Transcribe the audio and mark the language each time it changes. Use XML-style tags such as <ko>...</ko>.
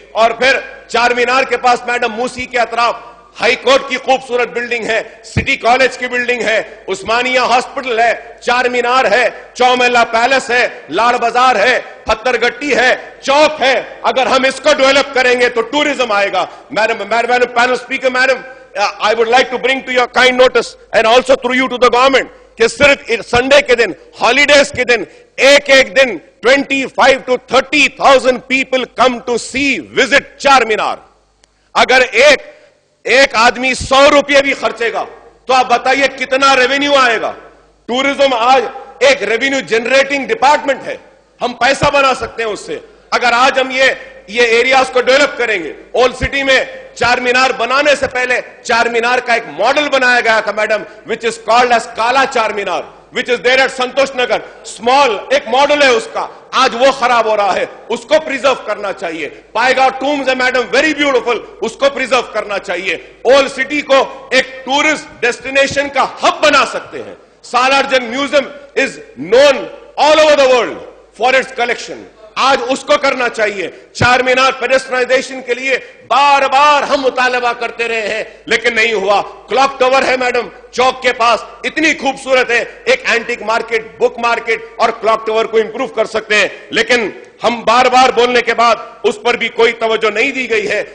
<ur>اور پھر 4 مینار کے پاس میڈم موسی کے اطراف ہائی کورٹ کی خوبصورت بلڈنگ ہے, سٹی کالج کی بلڈنگ ہے, عثمانیہ ہاسپٹل ہے, 4 مینار ہے, چومیلا پیلس ہے, لاڑ بازار ہے, پتھر گٹی ہے, چوک ہے. اگر ہم اس کو ڈیولپ کریں گے تو ٹورزم آئے گا.</ur> <en>madam panel speaker madam, I would like to bring to your kind notice and also through you to the government</en> <ur>کہ صرف سنڈے کے دن, ہالیڈیز کے دن, ایک دن</ur> <en>25 to 30,000 people come to see, visit 4 Minar.</en> <ur>اگر ایک آدمی 100 روپے بھی خرچے گا تو آپ بتائیے کتنا ریونیو آئے گا. ٹورزم آج ایک ریونیو جنریٹنگ ڈپارٹمنٹ ہے, ہم پیسہ بنا سکتے ہیں اس سے. اگر آج ہم یہ ایریاز کو ڈیولپ کریں گے. اولڈ سٹی میں 4 مینار بنانے سے پہلے 4 مینار کا ایک ماڈل بنایا گیا تھا madam,</ur> <en>which is called as</en> <ur>کالا 4 مینار,</ur> <en>which is there at</en> <ur>Santosh Nagar. Small ایک ماڈل ہے اس کا, آج وہ خراب ہو رہا ہے, اس کو پریزرو کرنا چاہیے. پائے گا ٹومز ہے میڈم,</ur> <en>very beautiful,</en> <ur>اس کو پریزرو کرنا چاہیے. اولڈ سٹی کو ایک ٹورسٹ ڈیسٹینیشن کا ہب بنا سکتے ہیں.</ur> <en>Salar Jung museum is known all over the world for its collection.</en> <ur>آج اس کو کرنا چاہیے. 4 مینار پیڈسٹرائزیشن کے لیے بار بار ہم مطالبہ کرتے رہے ہیں لیکن نہیں ہوا. کلاک ٹاور ہے میڈم چوک کے پاس, اتنی خوبصورت ہے, ایک اینٹک مارکیٹ, بک مارکیٹ اور کلاک ٹاور کو امپروو کر سکتے ہیں, لیکن ہم بار بار بولنے کے بعد اس پر بھی کوئی توجہ نہیں دی گئی ہے.</ur>